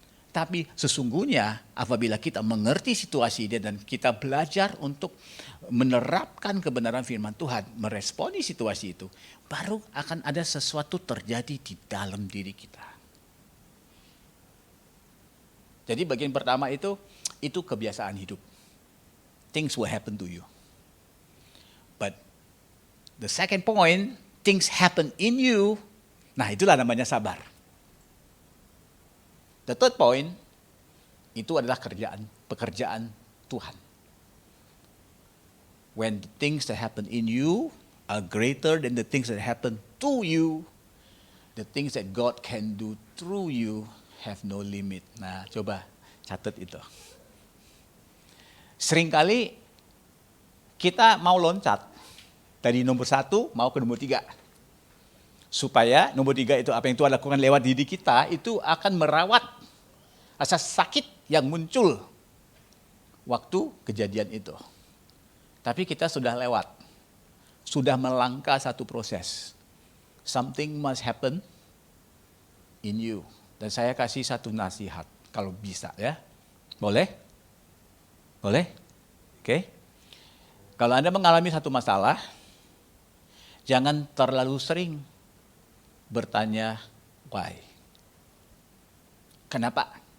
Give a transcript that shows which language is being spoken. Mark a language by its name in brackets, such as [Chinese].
[Indonesian] Tapi sesungguhnya apabila kita mengerti situasi dia dan kita belajar untuk menerapkan kebenaran firman Tuhan, meresponi situasi itu, baru akan ada sesuatu terjadi di dalam diri kita. Jadi bagian pertama itu kebiasaan hidup. [English] Things will happen to you. But the second point, things happen in you. [Indonesian] Nah, itulah namanya sabar. [English] The third point, [Indonesian] itu adalah pekerjaan Tuhan. [English] When the things that happen in you are greater than the things that happen to you, the things that God can do through you have no limit. [Indonesian] Nah, coba catat itu. Seringkali kita mau loncat dari nomor 1 mau ke nomor 3. Supaya nomor 3 itu apa yang Tuhan lakukan lewat diri kita itu akan merawat rasa sakit yang muncul waktu kejadian itu. Tapi kita sudah lewat. Sudah melangkah satu proses. [English] Something must happen in you. [Indonesian] Dan saya kasih satu nasihat kalau bisa ya. Boleh? Boleh? Oke. Kalau Anda mengalami satu masalah, jangan terlalu sering bertanya why. Kenapa?